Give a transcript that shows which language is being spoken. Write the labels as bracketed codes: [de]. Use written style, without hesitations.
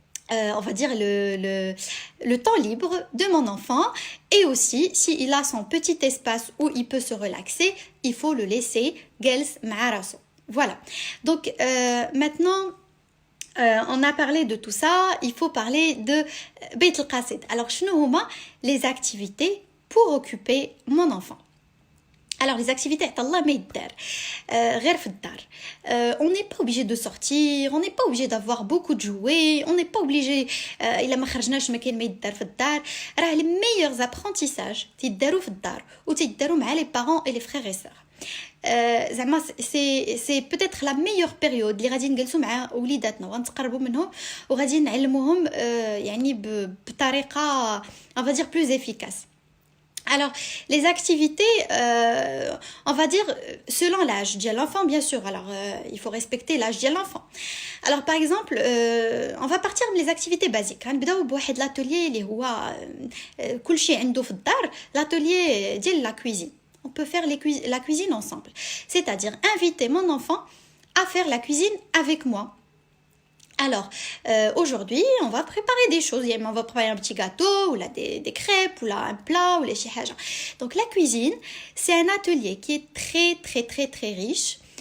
[fr] on va dire le temps libre de mon enfant et aussi s'il a son petit espace où il peut se relaxer il faut le laisser جالس مع راسو voilà donc maintenant on a parlé de tout ça, il faut parler de Beit al-Qasid. Alors, شنو هما les activités pour occuper mon enfant. [ar] Alors, les activités, Allah ما يدار غير في الدار. [fr] On n'est pas obligé de sortir, on n'est pas obligé d'avoir beaucoup de jouets, on n'est pas obligé إلا ما خرجناش ما كاين ما يدار في الدار. راه les meilleurs apprentissages تيداروا في الدار وتيداروا مع les parents et les frères et sœurs. [ar] زعما سي peut-être la meilleure période اللي غادي نجلسوا مع وليداتنا وغنتقربوا منهم وغادي نعلموهم يعني بطريقه on va dire plus efficace. [fr] Alors, les activités, on va dire, selon l'âge de l'enfant, bien sûr. Alors, il faut respecter l'âge de l'enfant. Alors, par exemple, on va partir des activités basiques. [ar] نبداو بواحد l'atelier اللي هو كل شيء عنده في الدار, l'atelier ديال la cuisine. [fr] On peut faire la cuisine ensemble. C'est-à-dire inviter mon enfant à faire la cuisine avec moi. Alors, aujourd'hui, on va préparer des choses. On va préparer un petit gâteau, ou là, des crêpes, ou là, un plat, ou les chihaja. Donc, la cuisine, c'est un atelier qui est très, très, très, très riche.